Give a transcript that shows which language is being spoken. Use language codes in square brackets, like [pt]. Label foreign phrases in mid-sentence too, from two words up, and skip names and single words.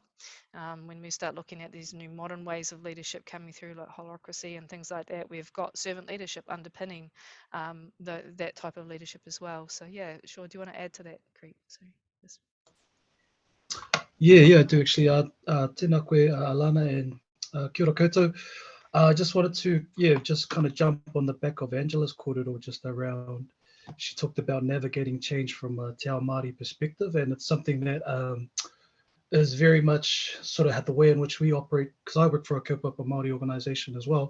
[en] When we start looking at these new modern ways of leadership coming through, like holacracy and things like that, we've got servant leadership underpinning that type of leadership as well. So yeah, sure. Do you want to add to that, Crete? So, yes. Yeah, I do actually. [mi] Tēnā koe, Alana, and kia ora koutou. [en] I just wanted to, just kind of jump on the back of Angela's kōrero just around, she talked about navigating change from a [mi] Te Ao Māori [en] perspective, and it's something that is very much sort of the way in which we operate, because I work for a [mi] kaupapa Māori [en] organisation as well.